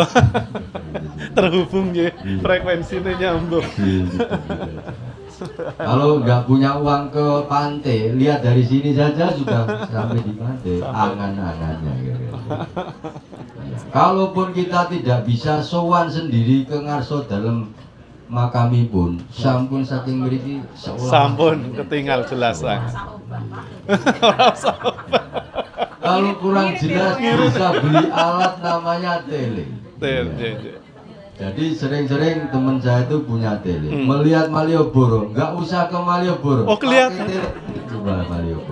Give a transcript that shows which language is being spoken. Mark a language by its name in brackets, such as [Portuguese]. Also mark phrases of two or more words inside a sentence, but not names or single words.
[Indonesian] Terhubung ya, frekuensinya nyambung. Kalau nggak punya uang ke pantai, lihat dari sini saja sudah sampai di pantai, angan-angannya. Gitu. Ya. Kalaupun kita tidak bisa sowan sendiri ke [Javanese] ngarso dalam makamipun, sampun saking mriki Sampun ketinggal jelasan. [Indonesian] Kalau kurang jelas bisa beli alat namanya tele. Ya. Jadi sering-sering teman saya itu punya tele. Melihat Malioboro, nggak usah ke Malioboro. Oh, kelihatan. Coba Malioboro.